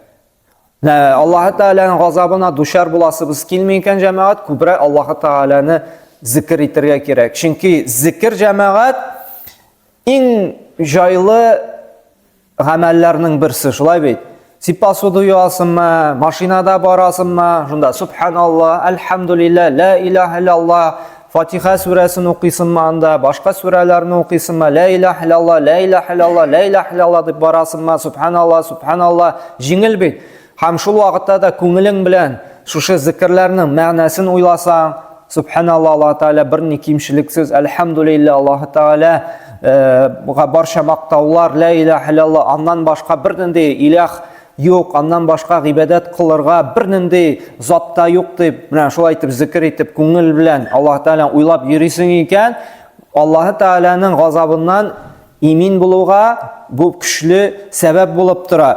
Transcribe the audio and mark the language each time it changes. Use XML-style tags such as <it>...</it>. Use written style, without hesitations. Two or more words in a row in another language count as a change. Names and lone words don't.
<tt>Аллаһ Тәгаләнең газабына дучар буласыбыз килми икән җәмәгать, күбрәк Аллаһ Тәгаләне зикр итәргә кирәк. Чөнки зикр җәмәгать иң җайлы гамәлләрнең берсе, шулай бит. Сипасуды юасынмы, машинада барасынмы, шунда</tt> <ar>سبحان الله، الحمد لله، لا إله إلا الله,</ar> <tt>Фатиха сүрәсен укыйсынмы анда, башка сүрәләрне укыйсынмы,</tt> <ar>لا إله إلا الله، لا إله إلا الله، لا إله إلا الله дип барасынмы, سبحان الله، سبحان الله, җиңел бит.</ar> <tt>Һәм шул вакытта да күңелең белән шушы зикрләрнең мәгънәсен уйласаң, субханаллах, Аллаһ Тәгалә берни кимчелексез, альхамдулилlah, Аллаһ Тәгалә барча мактаулар,</tt> <ar>لا إله إلا الله,</ar> <tt>аннан башка бернинди илаһ юк, аннан башка гыйбадат кылырга бернинди затта юк дип, менә шулай итеп зикр итеп күңел белән Аллаһ Тәгалә уйлап йөрисең икән, Аллаһ Тәгаләнең газабыннан имин булуга бу көчле сәбәп булып тора.</tt>